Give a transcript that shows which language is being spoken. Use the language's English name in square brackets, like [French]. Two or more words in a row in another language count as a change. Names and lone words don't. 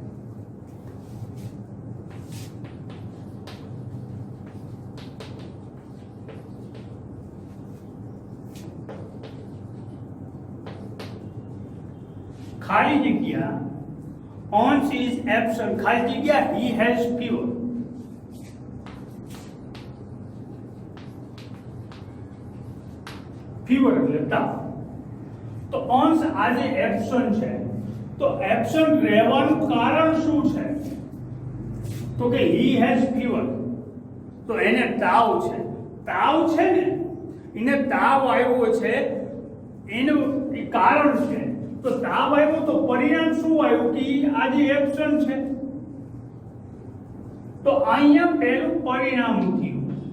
[Gujarati] ખાલી જગ્યા અંશ [English] is absent, [Gujarati] ખાલી જગ્યા [English] he has fever. [Gujarati] ફીવર એટલે તાવ. તો અંશ આજે એબસન્ટ છે. તો એબસન્ટ રહેવાનું કારણ શું છે? [English] તો કે he has fever. [Gujarati] તો એને તાવ છે. તાવ છે ને, એને તાવ આવ્યો છે એનું એ કારણ છે. તો તાવ આવ્યો તો પરિણામ શું આવ્યું કે આજે એબસન્ટ છે. તો અહીંયા પહેલું પરિણામ થયું.